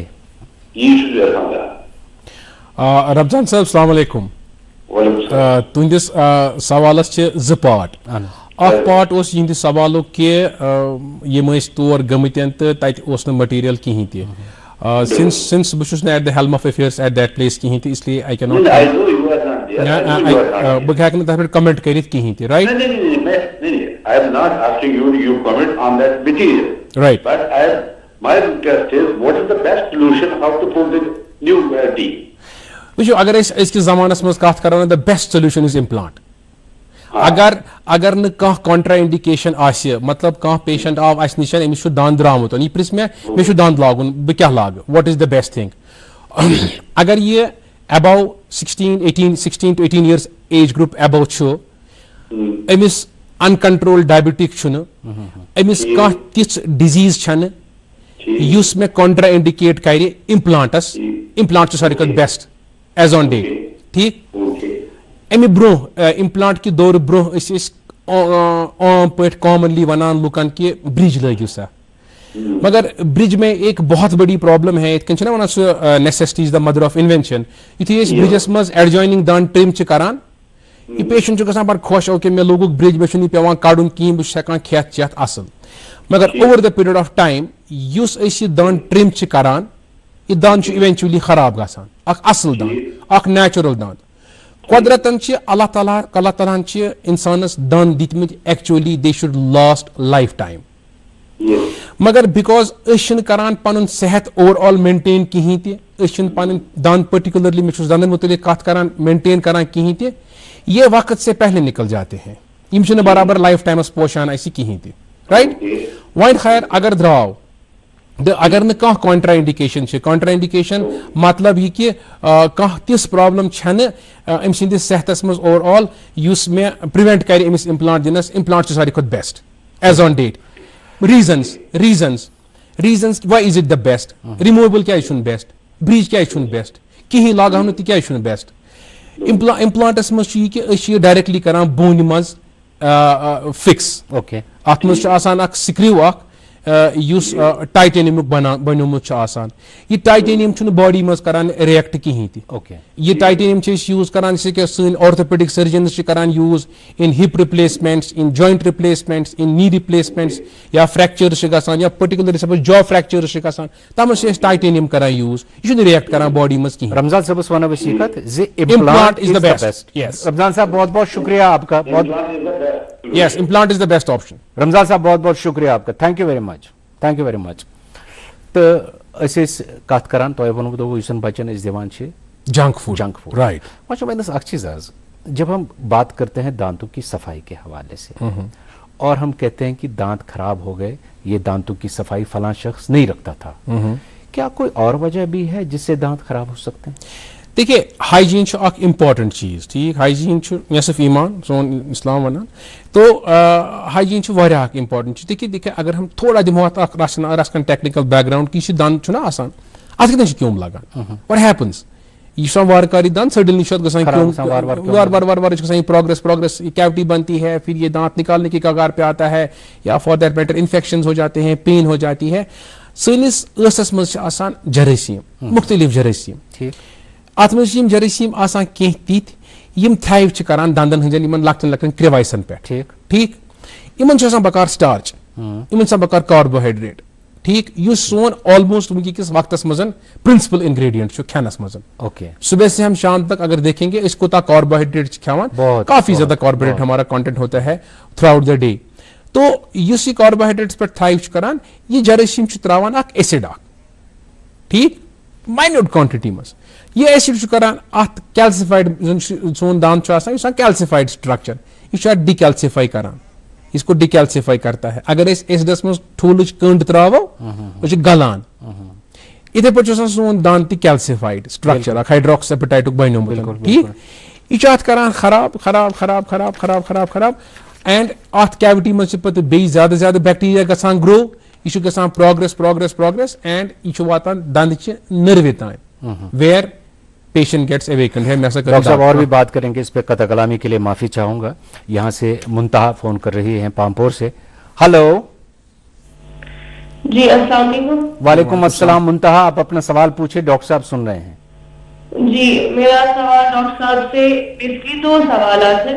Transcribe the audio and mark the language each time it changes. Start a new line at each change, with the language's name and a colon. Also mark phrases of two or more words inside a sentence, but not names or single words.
Kashmiri: یی چھُس بہٕ یژھان زانُن رمضان صاحب السلام علیکم تُہنٛدِس سوالس چھِ 2 پارٹ اکھ پارٹ اوس یِہنٛدِ سوالُک کہِ یِم ٲسۍ تور گٔمٕتۍ تہٕ تتہِ اوس نہٕ مٹیٖریل کِہینۍ تہِ since بہٕ چھُس نہٕ
English: at the helm of affairs at that place
Kashmiri: کِہینۍ تہِ
Urdu: اس لیے
English: I can not
Kashmiri: بہٕ ہٮ۪کہٕ نہٕ تتھ پٮ۪ٹھ کمنٹ کٔرِتھ کِہینۍ تہِ رایٹ وٕچھِو اگر أسۍ أزکِس زمانس منٛز کتھ کرو
English: the best solution is implant
Kashmiri: اگر نہٕ کانٛہہ
English: contra indication
Kashmiri: آسہِ مطلب کانٛہہ پیشنٹ آو اسہِ نِش أمِس چھُ دنٛد درٛامُت یہِ پرٛژھِ مےٚ چھُ دنٛد لاگُن بہٕ کیٛاہ لاگہٕ وٹ
English: is the best thing
Kashmiri: اگر یہِ
English: above 16 to 18 years age group above چھُ
Kashmiri: أمِس
English: uncontrolled diabetic
Kashmiri: چھُنہٕ أمِس کانٛہہ تِژھ ڈِزیٖز چھنہٕ یُس مےٚ
English: contra indicate
Kashmiri: کرِ امپلانٹس امپلانٹ چھُ ساروی کھۄتہٕ
English: best as on date
Kashmiri: ٹھیٖک امہِ برونٛہہ امپلانٹ کہِ دورٕ برونٛہہ ٲسۍ عام پٲٹھۍ commonly وَنان لُکن کہ برج لٲگِو سا
Urdu: مگر برج میں ایک بہت بڑی پرابلم ہے.
Kashmiri: یِتھ کٔنۍ چھِنہ وَنان سُہ
English: necessity is the mother of invention.
Kashmiri: یُتھُے أسۍ برجس منٛز ایڈجویننگ دان ٹرم چھِ کران یہِ پیشنٹ چھُ گژھان بڑٕ خۄش اوکے مےٚ لوگُکھ برج مےٚ چھُنہٕ یہِ پیوان کڑُن کِہیٖنۍ بہٕ چھُس ہٮ۪کان کھٮ۪تھ چٮ۪تھ اصل. مگر
English: over the period of time
Kashmiri: یُس أسۍ یہِ دان ٹرم چھِ کران یہِ دان چھُ اِوینچُلی خراب گژھان. اکھ اصل دان اکھ نیچرل دان قۄدرتن چھِ اللہ تعالیٰ ہن چھِ انسانس دان دِتمٕتۍ
English: actually they should last life time.
Kashmiri: مگر بِکاز أسۍ چھِنہٕ کران پنُن صحت
English: over all
Kashmiri: مینٹین کِہینۍ تہِ أسۍ چھِنہٕ پنٕنۍ دند پٔرٹِکولرلی مےٚ چھُس دندن مُتعلق کتھ کران مینٹین کران کِہینۍ تہِ
Urdu: یہ وقت سے پہلے نکل جاتے ہیں.
Kashmiri: یم چھِنہٕ برابر لایف ٹایمس پوشان اسہِ کِہینۍ تہِ رائٹ. وۄنۍ خیر اگر درٛاو اگر نہٕ کانٛہہ
English: contra indication
Kashmiri: چھِ
English: contra indication
Kashmiri: مطلب یہِ کہِ کانٛہہ تِژھ پرابلم چھنہٕ أمۍ سٕنٛدِس صحتس منٛز
English: over all
Kashmiri: یُس مےٚ پرٛوینٹ کرِ أمِس امپلانٹ دِنس. امپلانٹ چھُ ساروی کھۄتہٕ
English: best as on date. reasons why is it the best.
Kashmiri: removable کیازِ چھُنہٕ بیسٹ برج کیازِ چھُنہٕ بیسٹ کِہینۍ لاگہو نہٕ تِکیازِ چھُنہٕ بیسٹ. امپلانٹس منٛز چھُ یہِ کہِ أسۍ چھِ یہِ ڈایریکٹلی کران بونہِ منٛز فِکس. اتھ منٛز چھُ آسان اکھ سکریو اکھ یُس ٹایٹینیمُک بنیومُت چھُ آسان. یہِ ٹایٹینیم چھُنہٕ باڈی منٛز کران رِیکٹ کِہینۍ تہِ. یہِ ٹایٹینیم چھِ أسۍ یوٗز کران
Urdu: جیسے کہ
Kashmiri: سٲنۍ
English: orthopedic surgeons
Kashmiri: چھِ کران
English: use in hip replacements in joint replacements in knee replacements
Kashmiri: یا فریکچٲرٕس چھِ گژھان یا پٔرٹِکولرلی
English: suppose jaw fractures
Kashmiri: چھِ گژھان تتھ منٛز چھِ أسۍ ٹایٹینیم کران یوٗز. یہِ چھُنہٕ رِیکٹ کران باڈی منٛز کِہینۍ. رمضان صٲبس ونو أسۍ یہِ کتھ زِ
English: implant is the best. Yes.
Urdu: رمضان صاحب بہت بہت شکریہ آپ کا.
English: Yes, implant is the best option.
Urdu: رمضان صاحب بہت بہت شکریہ آپ کا.
English: Thank you very much. Thank you very much.
Kashmiri: تو أسۍ ٲسۍ کتھ کران تۄہہِ ووٚنوٕ دوٚپوٕ یُس زن بچن أسۍ دِوان چھِ
English: junk food right.
Kashmiri: وۄنۍ چھُ وۄنۍ اکھ چیٖز
Urdu: حظ جب ہم بات کرتے ہیں دانتوں کی صفائی کے حوالے سے اور ہم کہتے ہیں کہ دانت خراب ہو گئے یہ دانتوں کی صفائی فلاں شخص نہیں رکھتا تھا کیا کوئی اور وجہ بھی ہے جس سے دانت خراب ہو سکتے ہیں؟
Kashmiri: دیکھیے ہائیجین چھُ اکھ امپارٹنٹ چیز. ٹھیک ہائیجین چھُ نصف ایمان سون اسلام ونان. تو ہائیجین چھُ واریاہ اکھ امپارٹنٹ چیز. دیکھیے اگر ہم تھوڑا دِمو اتھ اکھ رژھ
English: technical background
Kashmiri: کہ یہِ چھُ دند چھُنہ آسان اتھ کتٮ۪ن چھُ کیوٚم لگان.
English: what happens
Kashmiri: یہ چھُ آسان وارٕ کار یہِ دند سڈنلی چھُ اتھ گژھان کیوٚم وار چھُ گژھان
Urdu: یہ پروگرس کیوٹی بنتی ہے پھر یہ دانت نکالنے کے کگار پہ آتا ہے یا
English: for that matter
Urdu: انفیکشن ہو جاتے ہیں پین ہو جاتی ہے.
Kashmiri: سٲنِس ٲسس منٛز چھِ آسان جرٲثیٖم مختلف جرٲثیٖم. اتھ منٛز چھِ یِم جرٲثیٖم آسان کینٛہہ تِتھۍ یِم تھایو چھِ کران دندن ہٕنٛدٮ۪ن یِمن لۄکٹٮ۪ن لۄکٹٮ۪ن کرٛیوایسن پٮ۪ٹھ. ٹھیک یِمن چھُ آسان بکار سٹارچ یِمن چھُ آسان بکار کاربوہایڈریٹ. ٹھیک یُس سون آلموسٹ ونکِکِس وقتس منٛز
English: principal ingredient
Kashmiri: چھُ کھٮ۪نس منٛز.
Urdu: صبح سے ہم شام تک اگر دیکھیں گے
Kashmiri: أسۍ کوٗتاہ کاربوہایڈریٹ چھِ کھٮ۪وان
Urdu: کافی زیادہ کاربوہایڈریٹ ہمارا کانٹینٹ ہوتا ہے
English: throughout the day.
Kashmiri: تو یُس یہِ کاربوہایڈریٹس پٮ۪ٹھ تھایو چھُ کران یہِ جرٲثیٖم چھُ تراوان اکھ ایسڈ اکھ ٹھیک
English: minute quantity
Kashmiri: منٛز. یہ ایسڈ چھُ کران اتھ کیلسِفایڈ زن سون دانت چھُ آسان یہِ چھُ آسان کیلسِفایڈ سٹرکچر یہِ چھُ اتھ ڈِکیلسِفائی کران
Urdu: اس کو ڈِکیلسِفائی کرتا ہے.
Kashmiri: اگر أسۍ ایسڈس منٛز ٹھوٗلٕچ کٔنٛڈ تراوو سۄ چھِ گلان. یِتھے پٲٹھۍ چھُ آسان سون دانت تہِ کیلسِفایڈ سٹرکچر اکھ ہائیڈروکس ایپیٹایٹُک بنیومُت. ٹھیک یہِ چھُ اتھ کران خراب خراب خراب خراب خراب خراب خراب اینڈ اتھ کیوٹی منٛز چھِ پتہٕ بیٚیہِ زیادٕ زیادٕ بیکٹیریا گژھان گرو. یہِ چھُ گژھان پروگرس اینڈ یہِ چھُ واتان دندچہِ نٔروِ تام
English: where patient gets awakened
Kashmiri: ہے.
Urdu: ڈاکٹر صاحب اور بھی بات کریں گے اس پہ قطع کلامی کے لیے معافی چاہوں گا. یہاں سے منتہا فون کر رہی ہیں پامپور سے. ہلو جی السلام علیکم. وعلیکم السلام. منتہا آپ اپنا سوال پوچھے ڈاکٹر صاحب سن رہے ہیں. جی میرا سوال ڈاکٹر صاحب سے بیسکلی دو سوالات ہیں.